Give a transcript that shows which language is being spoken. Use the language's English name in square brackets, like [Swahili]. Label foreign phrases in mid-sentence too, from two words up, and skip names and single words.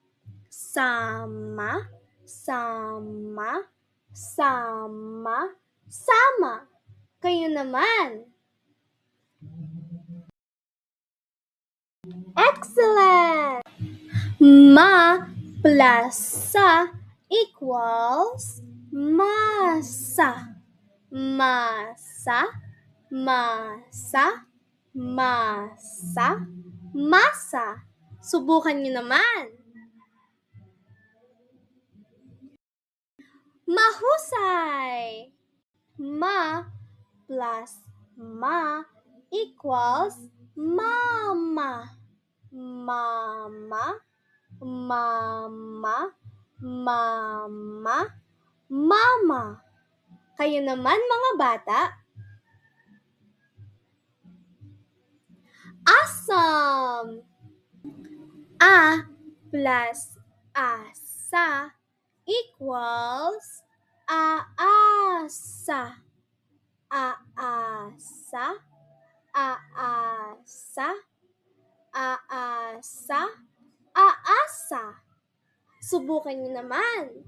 [Filipino] Sama. Kayo naman. Excellent! Ma plus sa equals masa. Masa. Subukan niyo naman. Mahusay! Ma plus ma equals mama. Mama. Kayo naman mga bata? Awesome! A plus asa equals aasa. Subukan niyo naman.